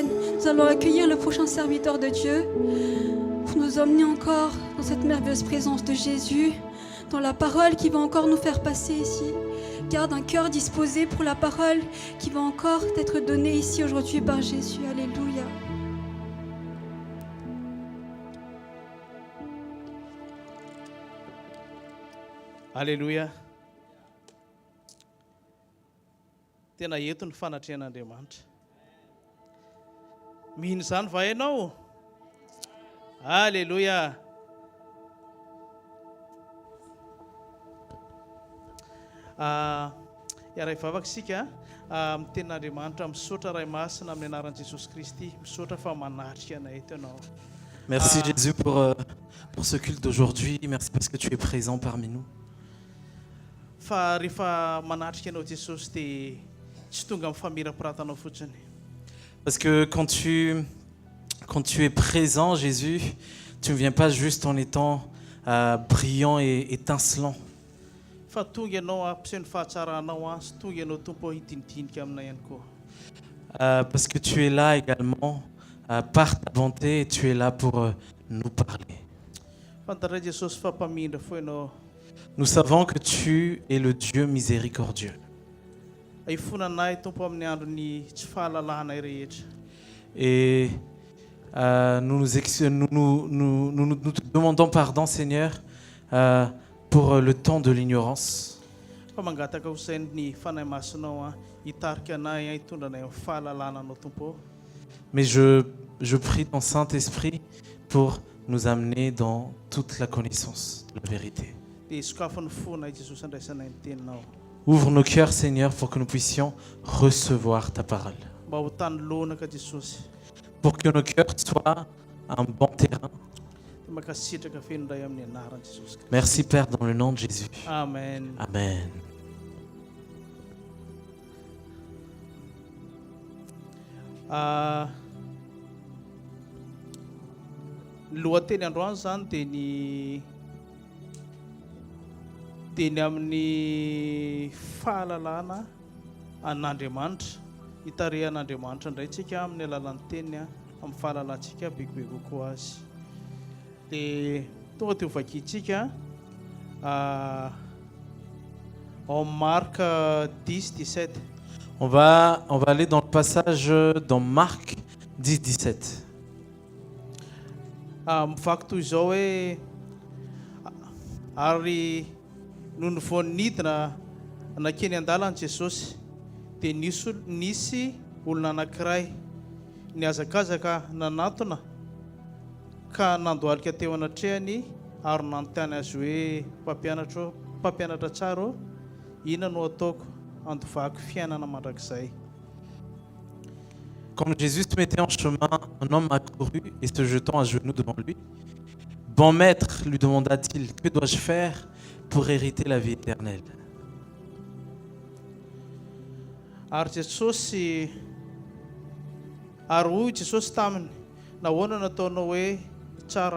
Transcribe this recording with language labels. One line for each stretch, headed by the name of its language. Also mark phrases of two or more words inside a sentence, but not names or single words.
French: Nous allons accueillir le prochain serviteur de Dieu pour nous emmener encore dans cette merveilleuse présence de Jésus, dans la parole qui va encore nous faire passer ici. Garde un cœur disposé pour la parole qui va encore être donnée ici aujourd'hui par Jésus. Alléluia. Alléluia.
Malagasy: Tena eto ny fanatrehan'Andriamanitra. Mihiny izany va ianao? Alléluia. Iara ivavaka isika amin'ny tenin'Andriamanitra misaotra ray masina amin'ny anaran'i Jesosy Kristy misaotra fa manatrika anay eto ianao.
French: Merci Jésus pour ce culte d'aujourd'hui. Merci parce que tu es présent parmi nous.
Malagasy: Fa rehefa manatrika anao Jesosy dia tsy tonga amin'ny famirapirantanao fotsiny.
French: Parce que quand tu es présent, Jésus, tu ne viens pas juste en étant brillant et étincelant.
Malagasy: Fa tonga ianao ampiseho ny fahatsaranao sy tonga ianao tompo hitinidinika aminay ihany koa.
French: Parce que tu es là également par ta bonté et tu es là pour nous parler.
Malagasy: Fantatrao Jesosy fa mpamindra fo ianao.
French: Nous savons que tu es le Dieu miséricordieux.
Malagasy: Hifonanay tompo amin'ny androny tsy fahalalanay rehetra.
French: Et nous te demandons pardon, Seigneur, pour le temps de l'ignorance.
Malagasy: Fa mangataka ho sainy ny fanahy masonao hitarika anay hitondra anay amin'ny fahalalananao tompo.
French: Mais je prie ton Saint-Esprit pour nous amener dans toute la connaissance de la vérité.
Malagasy: Dia sokafan'ny fonay Jesosy andraisanay ny teninao.
French: Ouvre nos cœurs, Seigneur, pour que nous puissions recevoir ta parole.
Malagasy: Mba ho tany lonaka Jesosy.
French: Pour que nos cœurs soient un bon terrain.
Malagasy: Dia makasitraka fenondray amin'ny anaran'i Jesosy Kristy.
French: Merci, Père, dans le nom de Jésus. Amen. Amen.
Malagasy: Ny lohateny androany zany dia ny amin'ny fahalalana an'Andriamanitra, hitarehan'Andriamanitra indray tsika amin'ny alalan'ny teniny amin'ny fahalalantsika bebe kokoa azy. Dia tonga teo vakintsika en Marc 10-17.
French: On va aller dans le passage dans Marc 10-17.
Malagasy: Mivaky toy izao hoe ary noho ny vao nidina nakeny an-dalana Jesosy dia nisy olona anankiray niazakazaka nanantona ka nandohalika teo anatrehany ary nanontany azy hoe mpampianatra tsara ô, inona no ataoko handovako fiainana mandrakizay.
French: Comme Jésus se mettait en chemin, un homme accourut et se jetant à genoux devant lui. Bon maître, lui demanda-t-il, que dois-je faire pour hériter la vie éternelle?
Malagasy: Ary Jesosy ary hoy Jesosy taminy, nahoana nataonao hoe tsara?